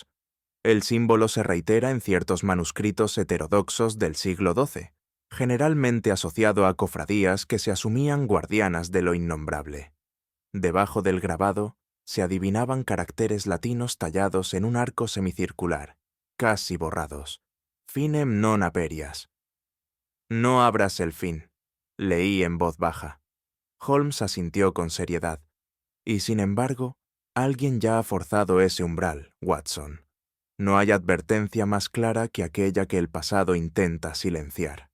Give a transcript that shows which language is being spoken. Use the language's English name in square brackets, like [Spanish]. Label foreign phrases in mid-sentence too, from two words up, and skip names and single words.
[Spanish] «El símbolo se reitera en ciertos manuscritos heterodoxos del siglo XII, generalmente asociado a cofradías que se asumían guardianas de lo innombrable. Debajo del grabado se adivinaban caracteres latinos tallados en un arco semicircular, casi borrados. [Latin] «Finem non aperias». [Spanish] «No abras el fin», leí en voz baja. Holmes asintió con seriedad. «Y sin embargo, alguien ya ha forzado ese umbral, Watson. No hay advertencia más clara que aquella que el pasado intenta silenciar.